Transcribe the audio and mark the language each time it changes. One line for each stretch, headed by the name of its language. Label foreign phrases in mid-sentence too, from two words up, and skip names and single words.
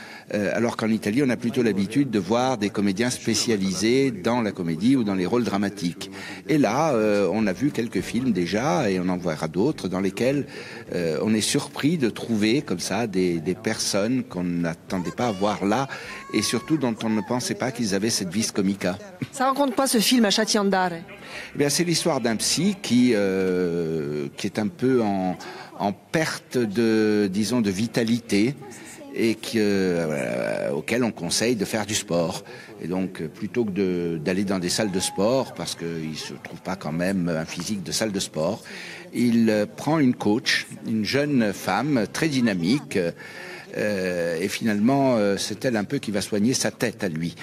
French: alors qu'en Italie, on a plutôt l'habitude de voir des comédiens spécialisés dans la comédie ou dans les rôles dramatiques. Et là, on a vu quelques films déjà, et on en verra d'autres, dans lesquels on est surpris de trouver comme ça des personnes qu'on n'attendait pas à voir là, et surtout dont on ne pensait pas qu'ils avaient cette
Italian: vis comica.
French: Ça raconte quoi ce film, Lasciati andare? Eh bien, c'est l'histoire d'un psy qui est un peu en perte de vitalité, et auquel on conseille de faire du sport. Et donc, plutôt que d'aller dans des salles de sport, parce qu'il ne se trouve pas quand même un physique de salle de sport, il prend une coach, une jeune femme très dynamique, et finalement, c'est elle un peu qui va soigner sa tête à lui.